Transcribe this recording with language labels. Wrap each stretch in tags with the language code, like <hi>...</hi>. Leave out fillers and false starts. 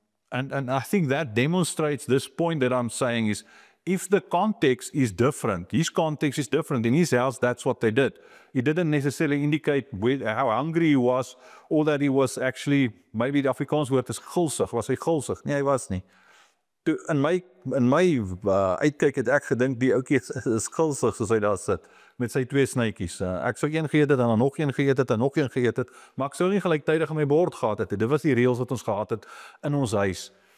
<en>And I think that demonstrates this point that I'm saying is, if the context is different, his context is different. In his house, that's what they did. It didn't necessarily indicate how hungry he was, or that he was actually, maybe the Afrikaans word is gulsig.</en> <af>Was hy gulsig? Nee, hy was nie. In my uitkyk het ek gedink die ouetjie is gulsig soos hy daar sit met sy 2 snytjies. Ek sou een geëet het en dan nog een geëet het en nog een geëet het, maar ek sou nie gelyktydig in my bord gehad het. Dit was die reëls wat ons gehad het in ons huis.</af>